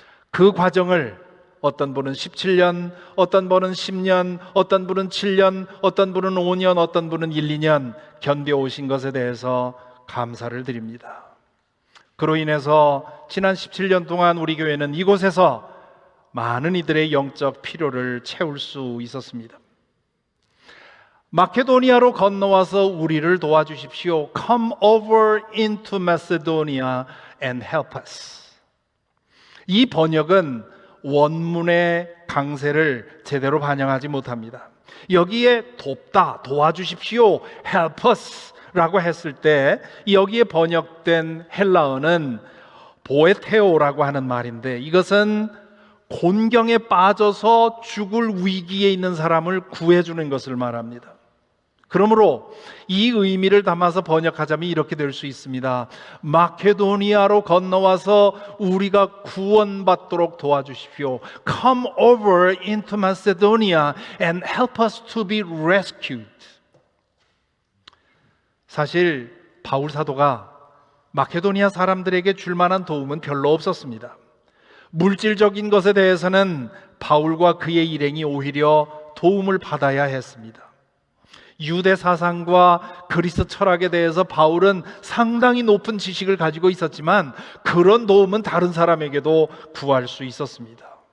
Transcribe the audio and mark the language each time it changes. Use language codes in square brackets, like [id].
[ko] 그 과정을 어떤 분은 17년, 어떤 분은 10년, 어떤 분은 7년, 어떤 분은 5년, 어떤 분은 1, 2년 견뎌오신 것에 대해서 감사를 드립니다. 그로 인해서 지난 17년 동안 우리 교회는 이곳에서 많은 이들의 영적 필요를 채울 수 있었습니다. 마케도니아로 건너와서 우리를 도와주십시오. [en] Come over into Macedonia and help us. [ko] 이 번역은 원문의 강세를 제대로 반영하지 못합니다. 여기에 돕다, 도와주십시오, help us 라고 했을 때 여기에 번역된 헬라어는 보에테오라고 하는 말인데, 이것은 곤경에 빠져서 죽을 위기에 있는 사람을 구해주는 것을 말합니다. 그러므로 이 의미를 담아서 번역하자면 이렇게 될 수 있습니다. 마케도니아로 건너와서 우리가 구원받도록 도와주십시오. [en] Come over into Macedonia and help us to be rescued. [ko] 사실 바울 사도가 마케도니아 사람들에게 줄 만한 도움은 별로 없었습니다. 물질적인 것에 대해서는 바울과 그의 일행이 오히려 도움을 받아야 했습니다. 유대 사상과 그리스 철학에 대해서 바울은 상당히 높은 지식을 가지고 있었지만 그런 도움은 다른 사람에게도 구할 수 있었습니다.